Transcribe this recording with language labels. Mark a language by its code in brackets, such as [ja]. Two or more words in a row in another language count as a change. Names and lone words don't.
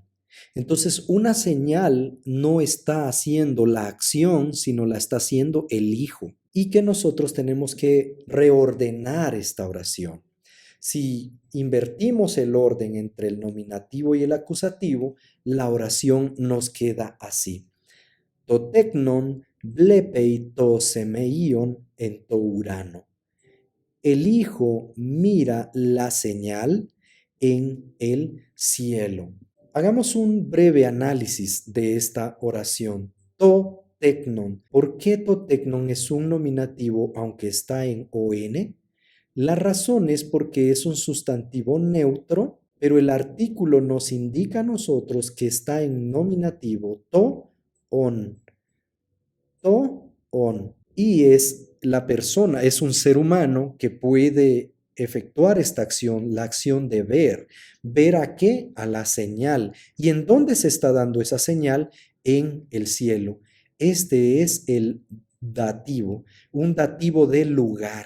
[es] Entonces, una señal no está haciendo la acción, sino la está haciendo el hijo. Y que nosotros tenemos que reordenar esta oración. Si invertimos el orden entre el nominativo y el acusativo, la oración nos queda así. [el] Τὸ τέκνον βλέπει τὸ σημεῖον ἐν τῷ οὐρανῷ. [es] El hijo mira la señal en el cielo. Hagamos un breve análisis de esta oración. [el] Τὸ τέκνον. [es] ¿Por qué [el] τὸ τέκνον [es] es un nominativo aunque está en on? La razón es porque es un sustantivo neutro, pero el artículo nos indica a nosotros que está en nominativo [el] τὸ ον. Τὸ ον. [es] Y es la persona, es un ser humano que puede efectuar esta acción, la acción de ver. ¿Ver a qué? A la señal. ¿Y en dónde se está dando esa señal? En el cielo. Este es el dativo, un dativo de lugar.